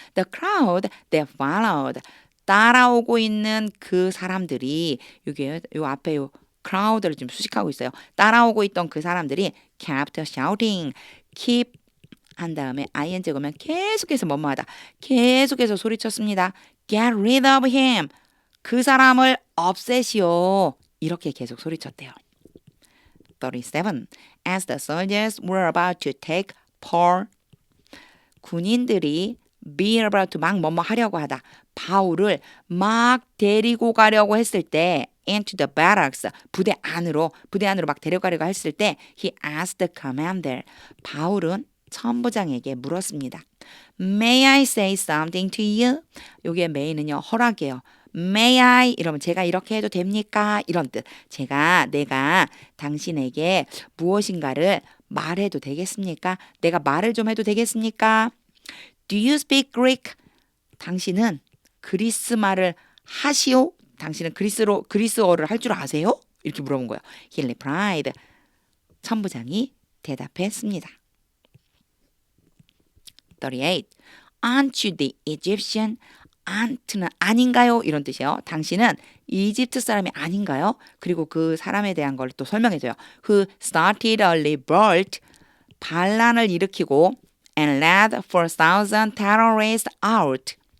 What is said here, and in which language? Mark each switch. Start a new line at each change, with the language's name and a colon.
English: The crowd that followed.
Korean: 따라오고 있는 그 사람들이 요 앞에 요 crowd를 지금 수식하고 있어요. 따라오고 있던 그 사람들이 kept shouting. keep 한 다음에 ing 오면 계속해서 뭐뭐 하다. 계속해서 소리쳤습니다.
English: Get rid of him.
Korean: 그 사람을 없애시오. 이렇게 계속 소리쳤대요. 37.
English: As the soldiers were about to take Paul.
Korean: 군인들이 be about to 막 뭐뭐 하려고 하다. 바울을 막 데리고 가려고 했을 때
English: into the barracks
Korean: 부대 안으로 막 데려가려고 했을 때
English: he asked the commander.
Korean: 바울은 천부장에게 물었습니다.
English: May I say something to you?
Korean: 요게 may는요 허락이에요. May I 이러면 제가 이렇게 해도 됩니까? 이런 뜻. 내가 당신에게 무엇인가를 말해도 되겠습니까? 내가 말을 좀 해도 되겠습니까?
English: Do you speak Greek?
Korean: 당신은 그리스 말을 하시오? 당신은 그리스어를 할 줄 아세요? 이렇게 물어본 거예요.
English: He replied.
Korean: 천부장이 대답했습니다. 38.
English: Aren't you the Egyptian?
Korean: aren't는 아닌가요? 이런 뜻이에요. 당신은 이집트 사람이 아닌가요? 그리고 그 사람에 대한 걸 또 설명해줘요.
English: Who started a revolt?
Korean: 반란을 일으키고
English: and led 4,000 terrorists out.